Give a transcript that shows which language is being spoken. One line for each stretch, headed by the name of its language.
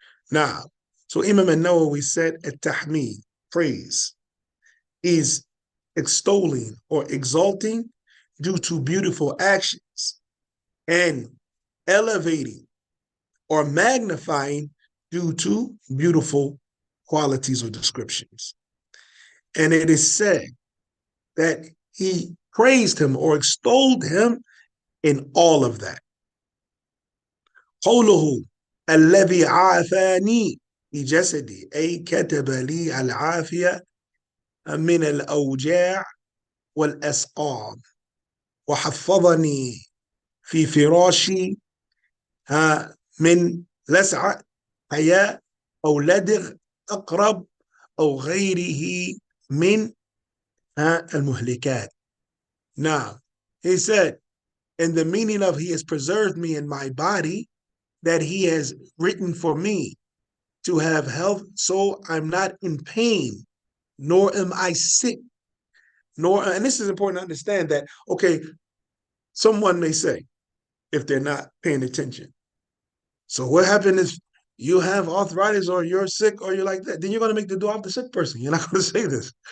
English: Now, so Imam al-Nawawi said التحميد, praise, is extolling or exalting due to beautiful actions and elevating or magnifying due to beautiful qualities or descriptions. And it is said that he praised him or extolled him in all of that.
Arabic: قوله الذي عافاني بجسدي أي كتب لي العافية من الأوجاع والأسقام وحفظني في فراشي من لسعة حياء أو لدغ أقرب أو غيره من المهلكات.
English: Now, he said, in the meaning of he has preserved me in my body, that he has written for me to have health, so I'm not in pain, nor am I sick, and this is important to understand that, okay, someone may say, if they're not paying attention, so what happened is you have arthritis or you're sick or you're like that, then you're going to make the dua of the sick person. You're not going to say this.